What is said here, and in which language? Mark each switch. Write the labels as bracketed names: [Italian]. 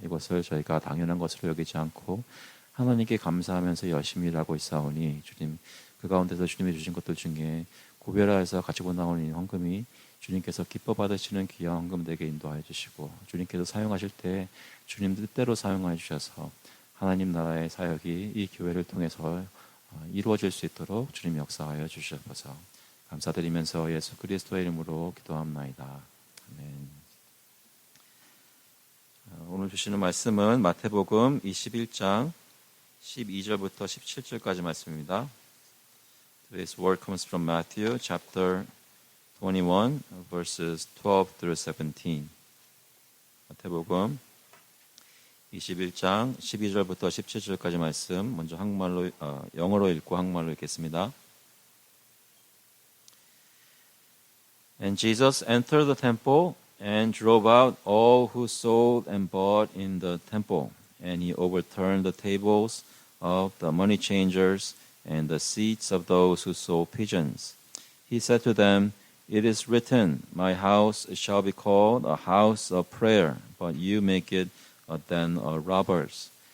[Korean] 이것을 저희가 당연한 것으로 여기지 않고 하나님께 감사하면서 열심히 일하고 있사오니 주님 그 가운데서 주님이 주신 것들 중에 구별하여서 가지고 나오는 이 헌금이 주님께서 기뻐 받으시는 귀한 헌금 되게 인도하여 주시고 주님께서 사용하실 때 주님 뜻대로 사용하여 주셔서 하나님 나라의 사역이 이 교회를 통해서 이루어질 수 있도록 주님 역사하여 주시옵소서. 감사드리면서 예수 그리스도의 이름으로 기도합나이다. 아멘. 오늘 주시는 말씀은 마태복음 21장 12절부터 17절까지 말씀입니다. [English] Today's word comes from Matthew chapter 21 verses 12 through 17. [Korean] 마태복음 21장 12절부터 17절까지 말씀 먼저 영어로 읽고 한국말로 읽겠습니다. [English] And Jesus entered the temple and drove out all who sold and bought in the temple, and he overturned the tables of the money changers and the seats of those who sold pigeons. He said to them, It is written, My house shall be called a house of prayer, but you make it a den of robbers.